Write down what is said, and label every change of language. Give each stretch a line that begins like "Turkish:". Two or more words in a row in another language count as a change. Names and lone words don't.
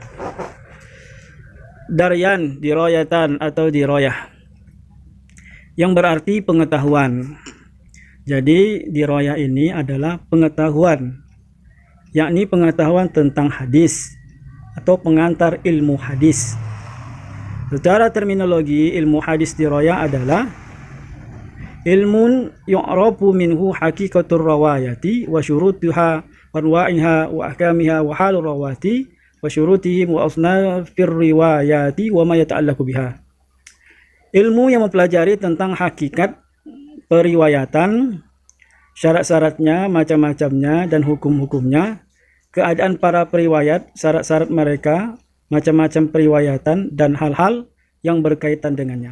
Indonesian: Daryan, dirayatan atau dirayah, yang berarti pengetahuan. Jadi dirayah ini adalah pengetahuan, yakni pengetahuan tentang hadis atau pengantar ilmu hadis. Secara terminologi, ilmu hadis dirayah adalah
Arabic: علم يعرف منه حقيقة الرواية وشروطها وأنواعها وأحكامها وحال الرواة وشروطهم وأصناف المرويات وما يتعلق بها.
Indonesian: Ilmu yang mempelajari tentang hakikat periwayatan, syarat-syaratnya, macam-macamnya dan hukum-hukumnya, keadaan para periwayat, syarat-syarat mereka, macam-macam periwayatan dan hal-hal yang berkaitan dengannya.